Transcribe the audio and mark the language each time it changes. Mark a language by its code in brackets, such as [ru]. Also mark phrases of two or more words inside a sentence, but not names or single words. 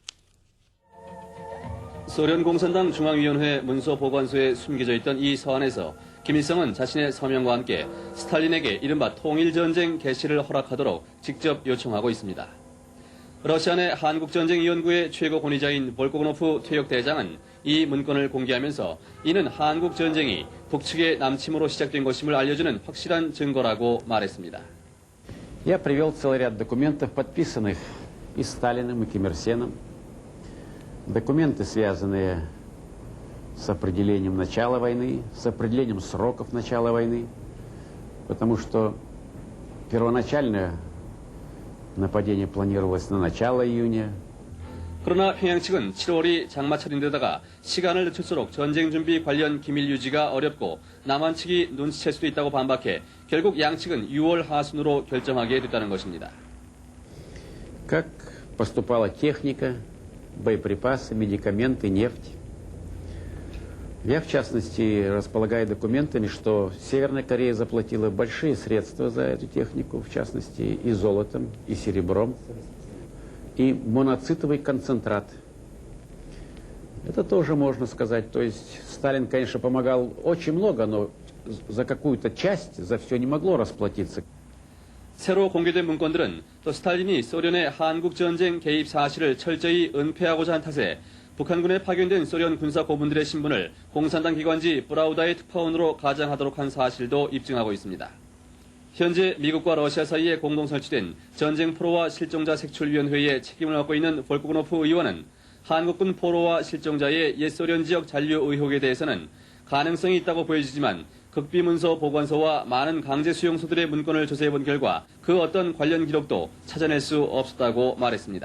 [ko] 소련 공산당 중앙위원회 문서보관소에 숨겨져 있던 이 서한에서 김일성은 자신의 서명과 함께 스탈린에게 이른바 통일전쟁 개시를 허락하도록 직접 요청하고 있습니다. 러시아 내 한국전쟁위원구의 최고 권위자인 볼코고노프 퇴역대장은 이 문건을 공개하면서 이는 한국전쟁이 북측의 남침으로 시작된 것임을 알려주는 확실한 증거라고 말했습니다. [ru] Я привел целый ряд документов, подписанных и Сталиным, и Ким Ир Сеном. Документы, связанные с определением начала войны, с определением сроков начала войны, потому что первоначальное нападение планировалось на начало июня. [ko] 그러나 평양 측은 7월이 장마철인데다가 시간을 늦출수록 전쟁 준비 관련 기밀 유지가 어렵고 남한 측이 눈치챌 수도 있다고 반박해 결국 양측은 6월 하순으로 결정하게 됐다는 것입니다. [ru] Как поступала техника, боеприпасы, медикаменты, нефть. Я, в частности, располагаю документами, что Северная Корея заплатила большие средства за эту технику, в частности, и золотом, и серебром, и моноцитовый концентрат. Это тоже можно сказать. То есть Сталин, конечно, помогал очень много, но за какую-то часть, за все не могло расплатиться. [ko] 새로 공개된 문건들은 또 스탈린이 소련의 한국전쟁 개입 사실을 철저히 은폐하고자 한 탓에 북한군에 파견된 소련 군사 고문들의 신분을 공산당 기관지 브라우다의 특파원으로 가장하도록 한 사실도 입증하고 있습니다. 현재 미국과 러시아 사이에 공동 설치된 전쟁 포로와 실종자 색출위원회의 책임을 맡고 있는 볼코고노프 의원은 한국군 포로와 실종자의 옛 소련 지역 잔류 의혹에 대해서는 가능성이 있다고 보여지지만 극비문서 보관소와 많은 강제 수용소들의 문건을 조사해본 결과 그 어떤 관련 기록도 찾아낼 수 없었다고 말했습니다.